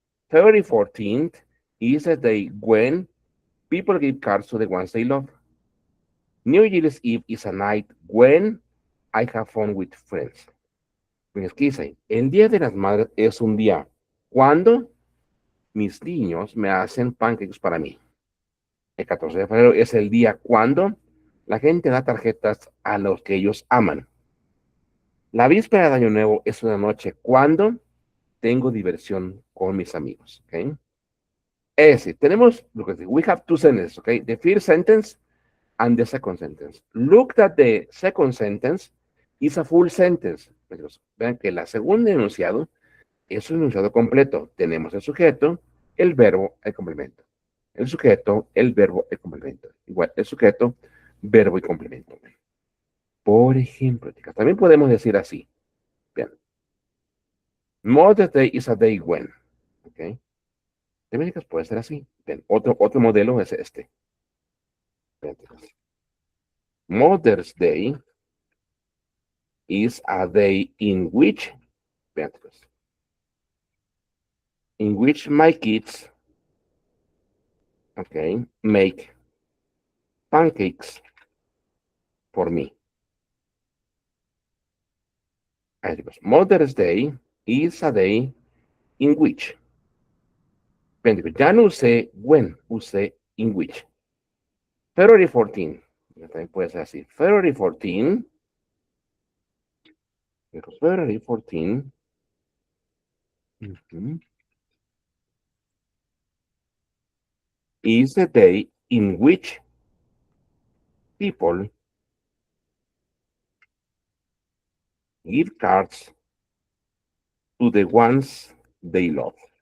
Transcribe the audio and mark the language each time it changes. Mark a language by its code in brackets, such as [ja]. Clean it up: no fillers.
[en] February 14th is a day when people give cards to the ones they love. New Year's Eve is a night when I have fun with friends. [es] Pues, ¿qué dice? El Día de las Madres es un día cuando mis niños me hacen pancakes para mí. El 14 de febrero es el día cuando la gente da tarjetas a los que ellos aman. La víspera de Año Nuevo es una noche cuando tengo diversión con mis amigos. ¿Okay? Es decir, tenemos, [en] we have two sentences, okay? The first sentence and the second sentence. Look that the second sentence is a full sentence. [es] Vean que el segundo enunciado es un enunciado completo. Tenemos el sujeto, el verbo, el complemento. El sujeto, el verbo, el complemento. Igual, el sujeto, verbo y complemento. Por ejemplo, chicas, también podemos decir así. Vean. [en] Mother's Day is a day when. [es] ¿Ok? También, chicas, puede ser así. Vean, otro modelo es este. Vean, chicas. [en] Mother's Day is a day in which, [es] vean, chicas, [en] in which my kids, okay, make pancakes for me. [es] Ahí chicos, [en] Mother's Day is a day in which. [es] Vean, chicos, ya no usé when, usé in which. February 14, también puede ser así. [en] February 14, February 14, is the day in which people give cards to the ones they love.